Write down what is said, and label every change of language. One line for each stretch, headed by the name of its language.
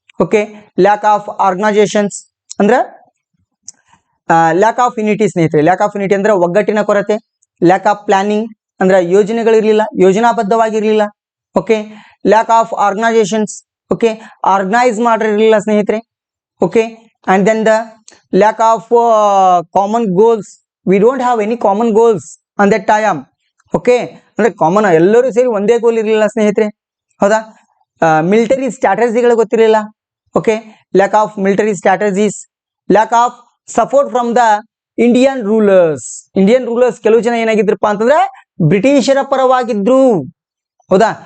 English: Okay, lack of organisations ಅಂದ್ರೆ lack of unity ಸ್ನೇಹಿತರೆ. Lack of unity
Kannada: ಅಂದ್ರೆ ಒಗ್ಗಟ್ಟಿನ ಕೊರತೆ.
English: lack of planning
Kannada: ಅಂದ್ರೆ ಯೋಜನೆಗಳಿರ್ಲಿಲ್ಲ, ಯೋಜನಾಬದ್ಧವಾಗಿರ್ಲಿಲ್ಲ.
English: okay, lack of organisations, okay,
Kannada: organise ಮಾಡಿರ್ಲಿಲ್ಲ ಸ್ನೇಹಿತರೆ.
English: Okay, and then the lack of common goals. We don't have any common goals on that time.
Kannada: Okay, ಅಂದ್ರೆ common ಎಲ್ಲರೂ ಸೇರಿ ಒಂದೇ ಗೋಲ್ ಇರಲಿಲ್ಲ ಸ್ನೇಹಿತರೆ, ಹೌದಾ. ಮಿಲಿಟರಿ ಸ್ಟ್ರಾಟಜಿಗಳು ಗೊತ್ತಿರಲಿಲ್ಲ.
English: Okay, lack of military strategies. Lack of support from the Indian rulers
Kannada: ಕೆಲವು ಜನ ಏನಾಗಿದ್ರಪ್ಪ ಅಂತಂದ್ರೆ ಬ್ರಿಟಿಷರ ಪರವಾಗಿದ್ರು, ಹೌದಾ.